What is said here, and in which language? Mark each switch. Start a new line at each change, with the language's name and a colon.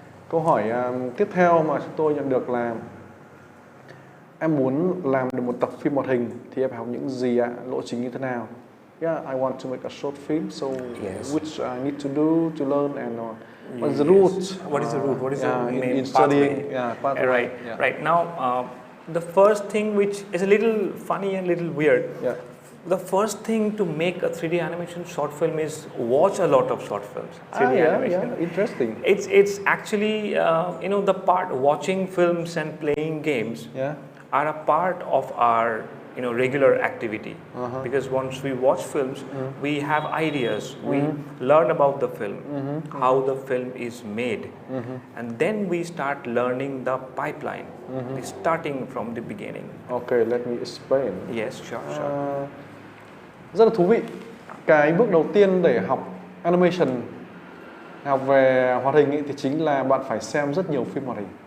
Vietnamese: Câu hỏi tiếp theo mà chúng tôi nhận được là em muốn làm được một tập phim hoạt hình thì em phải học những gì ạ? Lộ trình như thế nào?
English: Yeah, I want to make a short film, so which I need to do to learn, and what is the route? What is the route? What is the main in studying? Yeah, pathway. Right. Yeah. Right. Now, the first thing, which is a little funny and a little weird, the first thing to make a 3D animation short film is watch a lot of short films. 3D animation. Yeah, interesting. It's actually the part watching films and playing games are a part of our regular activity, because once we watch films, we have ideas, we learn about the film, how the film is made, and then we start learning the pipeline, starting from the beginning. Okay, let me explain. Yes, sure.
Vietnamese: Rất là thú vị. Cái bước đầu tiên để học animation, học về hoạt hình thì chính là bạn phải xem rất nhiều phim hoạt hình.